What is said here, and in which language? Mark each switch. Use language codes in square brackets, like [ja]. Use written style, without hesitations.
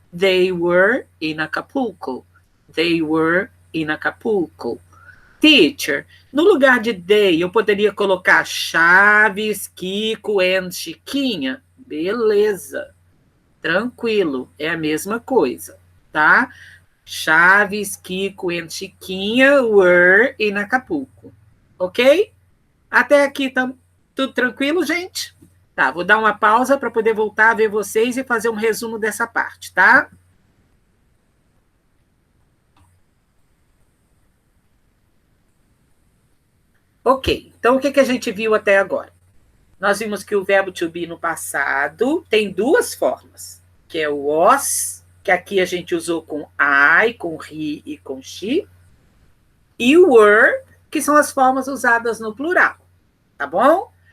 [en] They were in Acapulco. They were in Acapulco. [pt] Teacher, no lugar de they, eu poderia colocar Chaves, Kiko and Chiquinha? Beleza. Tranquilo, é a mesma coisa, tá? [en] Chaves, Kiko e Chiquinha were in Acapulco. Ok? [pt] Até aqui tá tudo tranquilo, gente? Tá, vou dar uma pausa para poder voltar a ver vocês e fazer um resumo dessa parte, tá? Ok, então o que a gente viu até agora? Nós vimos que o verbo to be no passado tem duas formas, que é o was, que aqui a gente usou com I, com he e com she, e o were, que são as formas usadas no plural, tá bom?